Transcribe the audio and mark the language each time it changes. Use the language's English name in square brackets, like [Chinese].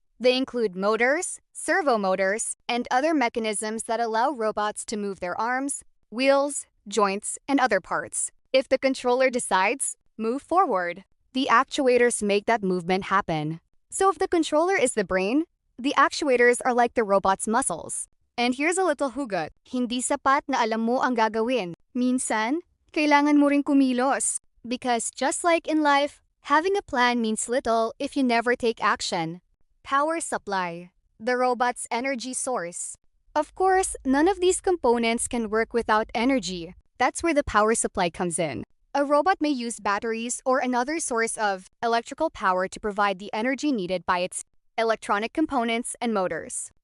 [English] They include motors, servo motors, and other mechanisms that allow robots to move their arms, wheels, joints, and other parts. If the controller decides, move forward, the actuators make that movement happen. So if the controller is the brain, the actuators are like the robot's muscles. And here's a little hugot. [Filipino] Hindi sapat na alam mo ang gagawin. Minsan, kailangan mo ring kumilos. [English] Because just like in life, having a plan means little if you never take action. Power supply. The robot's energy source. Of course, none of these components can work without energy. That's where the power supply comes in. A robot may use batteries or another source of electrical power to provide the energy needed by its electronic components and motors.